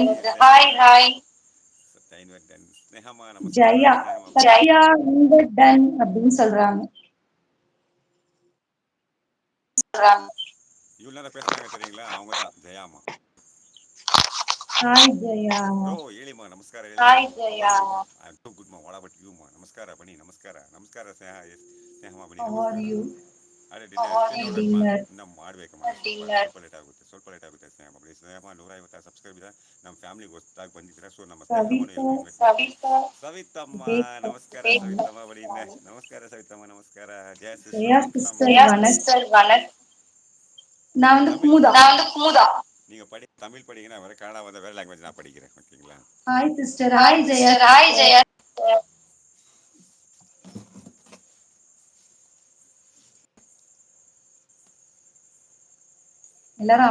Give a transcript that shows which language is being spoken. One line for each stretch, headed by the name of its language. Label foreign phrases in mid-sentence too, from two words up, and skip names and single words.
English: Hi hi.
Tamil: ஸ்னேகமா ஜெயா நமஸ்காரம். சத்யா இந்த டன் அப்படின்னு சொல்றாங்க. இவ்வளவு நேரம் பேசுனாங்க தெரியுங்களா? அவங்க தான் ஜெயாமா. ஹாய் ஜெயா.
Kannada: ஓ ಹೇಳಿಮ್ಮ ನಮಸ್ಕಾರ. ಹಾಯ್ ಜಯಾ.
English: I am too good
Kannada: ಮಾ.
English: What about you
Kannada: ಮಾ? ನಮಸ್ಕಾರ ಬನ್ನಿ. ನಮಸ್ಕಾರ ಸ್ನೇಹಮ್ಮ ಬನ್ನಿ.
English: How are you?
Kannada: ಅರೆ ಡಿನ್ನರ್ ಇನ್ನ ಮಾಡಬೇಕಮ್ಮ. ಸ್ವಲ್ಪ ಲೇಟ್ ಆಗುತ್ತೆ ಸ್ನೇಹಮ್ಮ ಬನ್ನಿ. ಸ್ನೇಹಮ್ಮ 150 ಸಬ್ಸ್ಕ್ರೈಬ್ ಇದೆ. ನಮ್ಮ ಫ್ಯಾಮಿಲಿಗೆ ಹೊಸದಾಗಿ ಬಂದಿದ್ದೀರಾ. ಸೊ ನಮ್ಮ ಸ್ನೇಹಮ್ಮನ ಸವಿತಮ್ಮ ನಮಸ್ಕಾರ. ಸವಿತಮ್ಮ ಬನ್ನಿ. ನಮಸ್ಕಾರ ಸವಿತಮ್ಮ. ನಮಸ್ಕಾರ. ಜಯ ಸಿಸ್ಟರ್ ವನಕ್.
Tamil: நான் வந்து குமுதா. நீங்க தமிழ் படிங்கன்னா வேற, கன்னடா வந்து வேற லாங்குவேஜ் நான் படிக்கிறேன். ஓகேங்களா?
English: Hi sister.
Tamil: ஹாய் ஜெயா.
English: Sister. Hi Jaya.
Tamil: எல்லாரும்